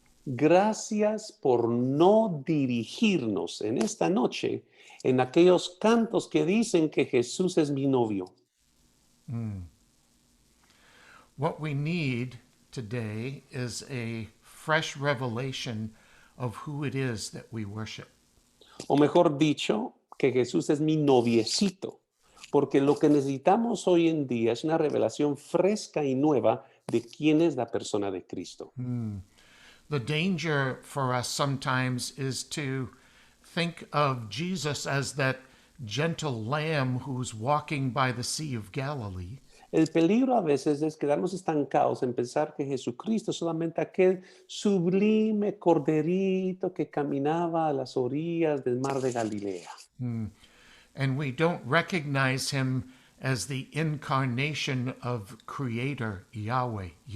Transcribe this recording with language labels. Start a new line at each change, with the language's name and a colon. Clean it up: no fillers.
Spanish: Gracias por no dirigirnos en esta noche en aquellos cantos que dicen que Jesús es mi novio.
English: What we need today is a fresh revelation of who it is that we worship.
Spanish: O mejor dicho, que Jesús es mi noviecito. Porque lo que necesitamos hoy en día es una revelación fresca y nueva de quién es la persona de Cristo.
English: The danger for us sometimes is to think of Jesus as that gentle lamb who's walking by the Sea of Galilee.
Spanish: El peligro a veces es quedarnos estancados en pensar que Jesucristo es solamente aquel sublime corderito que caminaba a las orillas del mar de Galilea.
English: And we don't recognize him as the incarnation of Creator Yahweh.